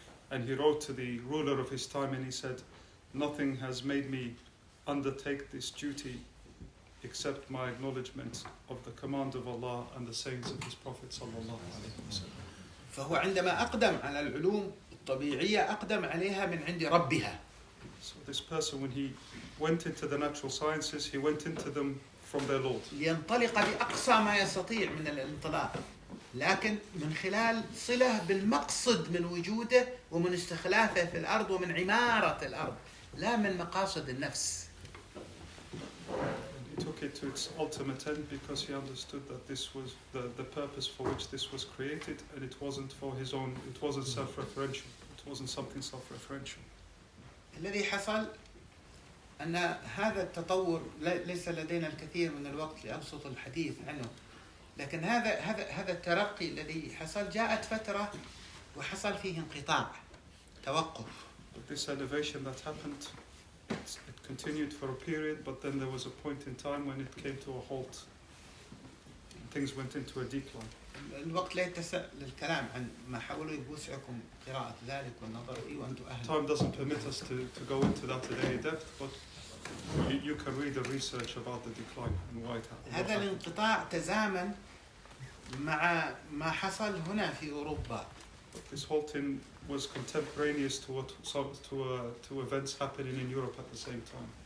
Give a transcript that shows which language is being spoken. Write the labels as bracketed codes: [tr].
[en] And he wrote to the ruler of his time, and he said, nothing has made me undertake this duty except my acknowledgement of the command of Allah and the sayings of his Prophet sallallahu alaihi wasallam. [ar] فهو عندما أقدم على العلوم الطبيعية أقدم عليها من عند ربها. [en] So this person, when he went into the natural sciences, he went into them from their Lord. [ar] لينطلق بأقصى ما يستطيع من الانطلاق، لكن من خلال صلة بالمقصد من وجوده ومن استخلافه في الأرض ومن عمارة الأرض، لا من مقاصد النفس. [en] He took it to its ultimate end because he understood that this was the purpose for which this was created, and it wasn't for his own, it wasn't self-referential, it wasn't something self-referential. [ar] الذي حصل أن هذا التطور ليس لدينا الكثير من الوقت لأبسط الحديث عنه، لكن هذا الترقي الذي حصل جاءت فترة وحصل فيه انقطاع، توقف. [en] But this elevation that happened, it continued for a period, but then there was a point in time when it came to a halt. Things went into a decline. [ar] الوقت لا يتسع للكلام عن ما حاولوا بوسعكم قراءة ذلك والنظر فيه وأنتم أهل. [en] Time doesn't permit us to go into that in any depth, but you can read the research about the decline and why it happened. [ar] هذا الانقطاع تزامن مع ما حصل هنا في أوروبا. [en] This halting was contemporaneous to events happening in Europe at the same time.